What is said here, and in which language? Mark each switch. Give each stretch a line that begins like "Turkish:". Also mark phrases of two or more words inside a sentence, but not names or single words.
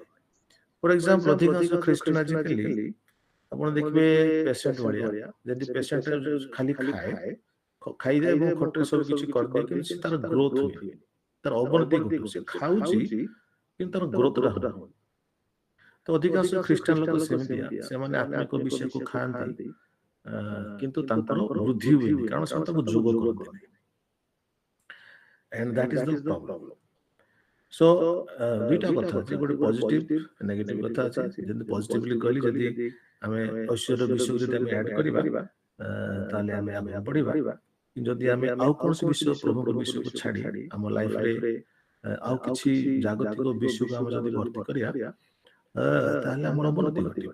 English: for example,
Odia: ଅଧିକାଂଶ ଖ୍ରୀଷ୍ଟିଆନ ଆଜିକାଲି ଆପଣ ଦେଖିବେ ପେସେଣ୍ଟ ଭଳିଆ, ଯଦି ପେସେଣ୍ଟ ଖାଲି ଖାଇଦିଏ ଏବଂ ଖଟରେ ସବୁ କିଛି କରିଦିଏ, କିନ୍ତୁ ସେ ତାର ଗ୍ରୋଥ ହୁଏନି, ତାର ଅବନତି ଘଟୁ। ସେ ଖାଉଛି କିନ୍ତୁ ତାର ଗ୍ରୋଥଟା ହଉନି। ତ ଅଧିକାଂଶ ଖ୍ରୀଷ୍ଟିଆନ ଲୋକ ସେମିତିଆ, ସେମାନେ ଆତ୍ମିକ ବିଷୟକୁ ଖାଆନ୍ତି କିନ୍ତୁ ତାଙ୍କର ବୃଦ୍ଧି ହୁଏନି, କାରଣ ସେମାନେ ତାକୁ ଯୋଗ କରନ୍ତି ନାହିଁ।
English: And that is the problem.
Odia: So ଦୁଇଟା କଥା ଅଛି, ଗୋଟେ
English: positive negative
Odia: କଥା ଅଛି। ଯେମିତି ପଜିଟିଭଲି କହିଲି, ଯଦି ଆମେ ଐଶ୍ୱର୍ଯ୍ୟ ବିଷୟକୁ ଯଦି ଆମେ ଆଡ୍ କରିବା, ତାହେଲେ ଆମେ ଆଗକୁ ବଢିବା। ଯଦି ଆମେ ଆଉ କୌଣସି ବିଷୟ, ପ୍ରଭୁଙ୍କ ବିଷୟକୁ ଛାଡି ଆମ ଲାଇଫରେ ଆଉ କିଛି ଜାଗତିକ ବିଷୟକୁ ଆମେ ଯଦି ଭର୍ତ୍ତି କରିବା, ତାହେଲେ ଆମର ଅବନତି ଘଟିବ।